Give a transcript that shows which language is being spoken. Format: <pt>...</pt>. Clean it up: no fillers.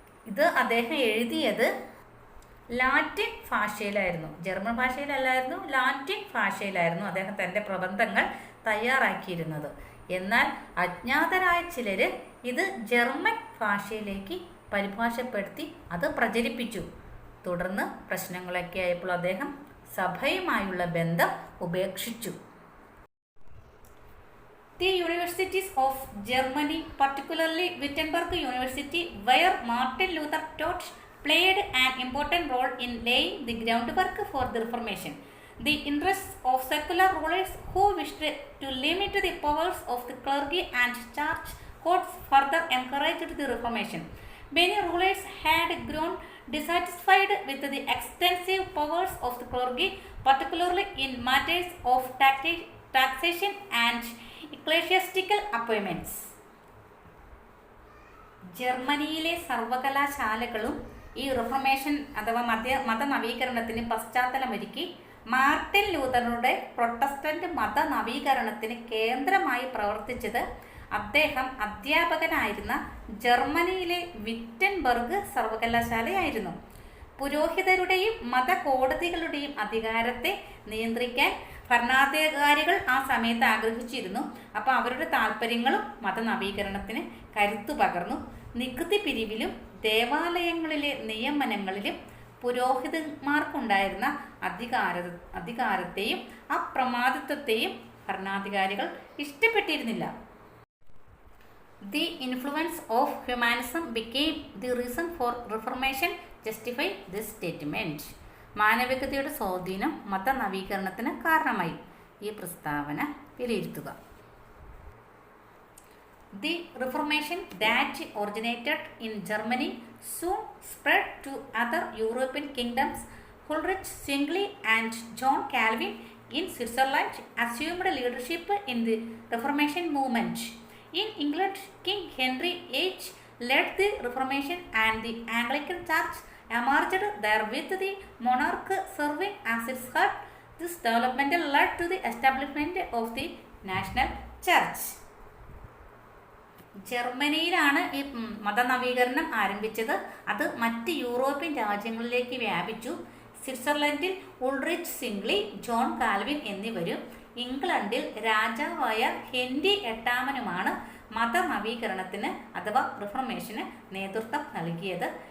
<ml>ഇത് അദ്ദേഹം എഴുതിയത് ലാറ്റിൻ ഭാഷയിലായിരുന്നു, ജർമ്മൻ ഭാഷയിലല്ലായിരുന്നു, ലാറ്റിൻ ഭാഷയിലായിരുന്നു അദ്ദേഹം തൻ്റെ പ്രബന്ധങ്ങൾ തയ്യാറാക്കിയിരുന്നത്. എന്നാൽ അജ്ഞാതരായ ചിലർ ഇത് ജർമ്മൻ ഭാഷയിലേക്ക് പരിഭാഷപ്പെടുത്തി അത് പ്രചരിപ്പിച്ചു. തുടർന്ന് പ്രശ്നങ്ങളൊക്കെ ആയപ്പോൾ അദ്ദേഹം സഭയുമായുള്ള ബന്ധം ഉപേക്ഷിച്ചു.</ml> <en>The universities of Germany, particularly Wittenberg University, where Martin Luther taught, played an important role in laying the groundwork for the Reformation. The interests of secular rulers who wished to limit the powers of the clergy and church courts further encouraged the Reformation. Many rulers had grown dissatisfied with the extensive powers of the clergy, particularly in matters of taxation and ecclesiastical appointments.</en> <ml>ജർമ്മനിയിലെ സർവകലാശാലകളും ഈ reformation അഥവാ മതനവീകരണത്തിന് പശ്ചാത്തലമൊരുക്കി. Martin ലൂതറുടെ Protestant മതനവീകരണത്തിന് കേന്ദ്രമായി പ്രവർത്തിച്ചത് അദ്ദേഹം അധ്യാപകനായിരുന്ന ജർമ്മനിയിലെ Wittenberg സർവകലാശാലയായിരുന്നു. പുരോഹിതരുടെയും മതകോടതികളുടെയും അധികാരത്തെ നിയന്ത്രിക്കാൻ ഭരണാധികാരികൾ ആ സമയത്ത് ആഗ്രഹിച്ചിരുന്നു. അപ്പോൾ അവരുടെ താല്പര്യങ്ങളും മതനവീകരണത്തിന് കരുത്തു പകർന്നു. നികുതി പിരിവിലും ദേവാലയങ്ങളിലെ നിയമനങ്ങളിലും പുരോഹിതന്മാർക്കുണ്ടായിരുന്ന അധികാരത്തെയും അപ്രമാദിത്വത്തെയും ഭരണാധികാരികൾ ഇഷ്ടപ്പെട്ടിരുന്നില്ല.</ml> <en>The influence of humanism became the reason for Reformation, justify this statement.</en> <ml>മാനവികതയുടെ സ്വാധീനം മതനവീകരണത്തിന് കാരണമായി. ഈ പ്രസ്താവന വിലയിരുത്തുക.</ml> <en>The Reformation that originated in Germany soon spread to other European kingdoms. Ulrich Zwingli and John Calvin in Switzerland assumed leadership in the Reformation movement. In England, King Henry VIII led the Reformation and the Anglican Church emerged there with the monarch serving as its head. This development led to the establishment of the National Church.</en> <ml>ജർമ്മനിയിലാണ് ഈ മതനവീകരണം ആരംഭിച്ചത്. അത് മറ്റ് European രാജ്യങ്ങളിലേക്ക് വ്യാപിച്ചു. സ്വിറ്റ്സർലൻഡിൽ Ulrich Zwingli, John Calvin എന്നിവരും ഇംഗ്ലണ്ടിൽ രാജാവായ Henry എട്ടാമനുമാണ് മതനവീകരണത്തിന് അഥവാ റിഫർമേഷന് നേതൃത്വം നൽകിയത്.</ml>